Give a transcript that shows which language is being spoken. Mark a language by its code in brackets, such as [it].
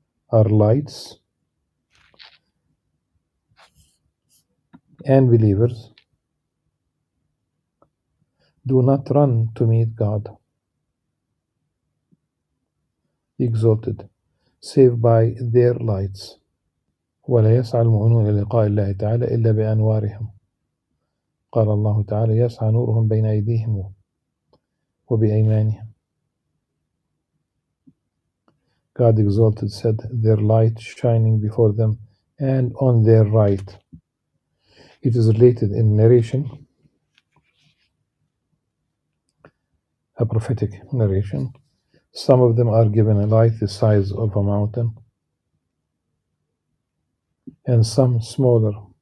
[en] are lights, and believers do not run to meet God, the exalted, save by their lights. [ar] ولا يسعى المؤمنون إلى لقاء الله تعالى إلا بأنوارهم. قال الله تعالى: يسعى نورهم بين أيديهم وبأيمانهم. [en] God exalted said, their light shining before them and on their right. It is related in narration, a prophetic narration. Some of them are given a light the size of a mountain, and some smaller.